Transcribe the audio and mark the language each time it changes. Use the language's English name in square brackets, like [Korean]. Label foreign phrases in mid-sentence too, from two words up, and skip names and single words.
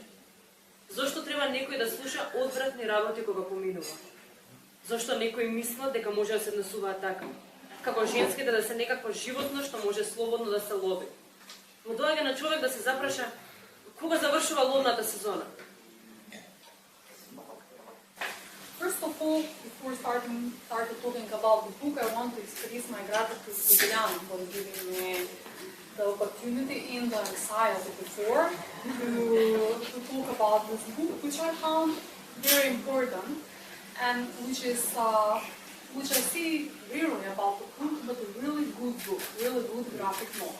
[Macedonian] Зошто треба некој да слуша одвратни работи кога поминува? Зошто некој мисла дека може да се однесува така? Како женските да се некакво животно што може слободно да се лови. Му доаѓа на човек да се запраша кога завршува ловната сезона. [English] First of all, before starting talking about the book, I want to express my gratitude to Jan for giving me the opportunity and the anxiety before to talk about this book, which I found very important and which I see rarely about the book, but a really good book, really good graphic novel.